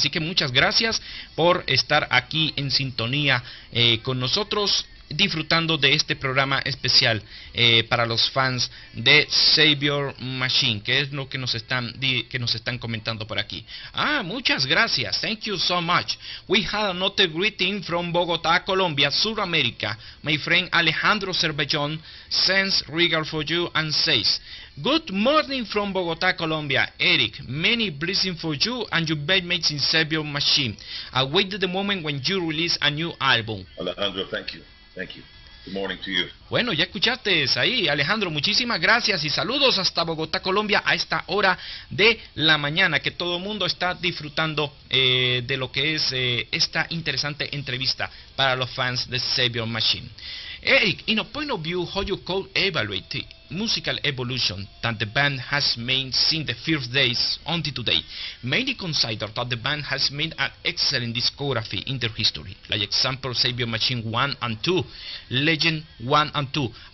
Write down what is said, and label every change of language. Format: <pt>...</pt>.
<es>Así que muchas gracias por estar aquí en sintonía con nosotros, disfrutando de este programa especial para los fans de Saviour Machine, que es lo que nos están comentando por aquí. Muchas gracias,</es> <en>thank you so much. We had another greeting from Bogotá, Colombia, Sudamérica. My friend Alejandro Cervellón sends regard for you and says, good morning from Bogotá, Colombia. Eric, many blessings for you and your bandmates in Saviour Machine. I wait the moment when you release a new album. Alejandro, thank you. Thank you. Good morning to you.</en> <es>Bueno, ya escuchaste ahí, Alejandro, muchísimas gracias y saludos hasta Bogotá, Colombia, a esta hora de la mañana, que todo el mundo está disfrutando de lo que es esta interesante entrevista para los fans de Saviour Machine.</es> <en>Eric, in a point of view, how you could evaluate the musical evolution that the band has made since the first days until today? Many consider that the band has made an excellent discography in their history, like example Saviour Machine 1 and 2, Legend 1 and 2.</en>